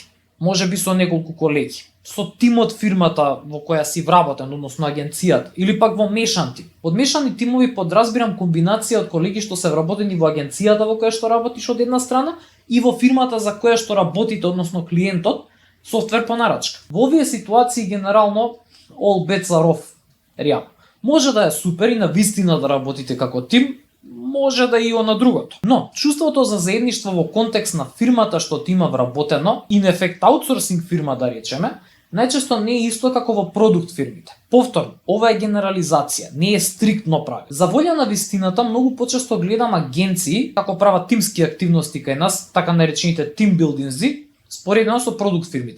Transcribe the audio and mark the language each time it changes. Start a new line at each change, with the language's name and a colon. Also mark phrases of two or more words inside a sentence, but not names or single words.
Macedonian: Може би со неколку колеги. Со тимот фирмата во која си вработен, односно агенцијата, или пак во мешан тим. Под мешани тимови подразбирам комбинација од колеги што се вработени во агенцијата во која што работиш од една страна и во фирмата за која што работите, односно клиентот, софтвер по нарачка. Во овие ситуации генерално
English: all bets are off.
Macedonian: Реално. Може да е супер и навистина да работите како тим, може да и на другото. Но, чувството за заедништво во контекст на фирмата што ти има вработено,
English: in effect
Macedonian: аутсорсинг фирма да речеме, најчесто не е исто како во продукт фирмите. Повторно, ова е генерализација, не е стриктно правило. За волја на вистината, многу почесто гледам агенции како прават тимски активности кај нас, така наречените тимбилдинзи, споредено со продукт фирмите.